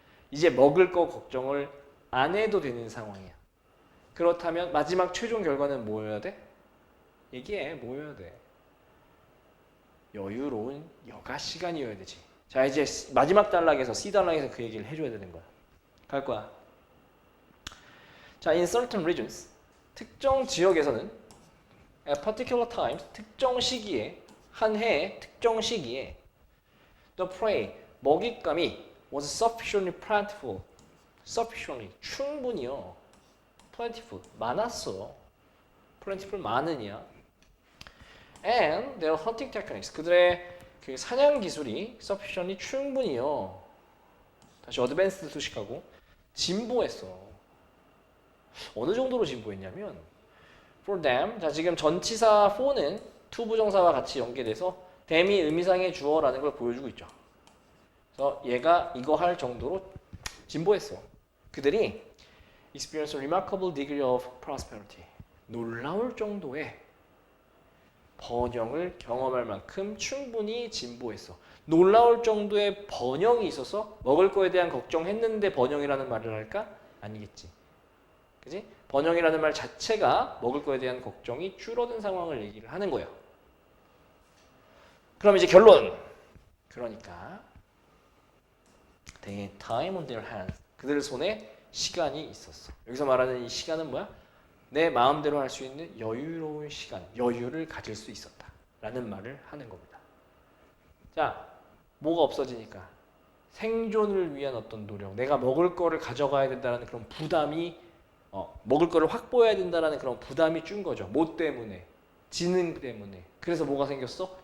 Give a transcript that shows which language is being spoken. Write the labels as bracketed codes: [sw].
[ko] 이제 먹을 거 걱정을 안 해도 되는 상황이야. 그렇다면 마지막 최종 결과는 뭐여야 돼? 얘기해. 뭐여야 돼? 여유로운 여가 시간이어야 되지. 자, 이제 마지막 단락에서 C 단락에서 그 얘기를 해줘야 되는 거야. 갈 거야. [en] 자, in certain regions [ko] 특정 지역에서는 [en] at particular times [ko] 특정 시기에 한 해의 특정 시기에 [en] the prey [ko] 먹잇감이 [en] was sufficiently plentiful. [ko] sufficiently 충분히요. plentiful 많았어. plentiful 많으냐. [en] and their hunting techniques [ko] 그들의 그 사냥 기술이 sufficiently 충분히요. 다시 어드밴스드 소식하고 진보했어. 어느 정도로 진보했냐면 for them 자 지금 전치사 for는 to 부정사와 같이 연계돼서 them이 의미상의 주어라는 걸 보여주고 있죠. 그래서 얘가 이거 할 정도로 진보했어. 그들이 [en] experience a remarkable degree of prosperity [ko] 놀라울 정도의 번영을 경험할 만큼 충분히 진보했어. 놀라울 정도의 번영이 있어서 먹을 거에 대한 걱정했는데 번영이라는 말을 할까? 아니겠지. 그지? 번영이라는 말 자체가 먹을 거에 대한 걱정이 줄어든 상황을 얘기를 하는 거야. 그럼 이제 결론. [en] 그러니까 they had time on their hands. [ko] 그들 손에 시간이 있었어. 여기서 말하는 이 시간은 뭐야? 내 마음대로 할 수 있는 여유로운 시간, 여유를 가질 수 있었다. 라는 말을 하는 겁니다. 자, 뭐가 없어지니까? 생존을 위한 어떤 노력, 내가 먹을 거를 가져가야 된다는 그런 부담이, 먹을 거를 확보해야 된다는 그런 부담이 준 거죠. 뭐 때문에? 지능 때문에. 그래서 뭐가 생겼어?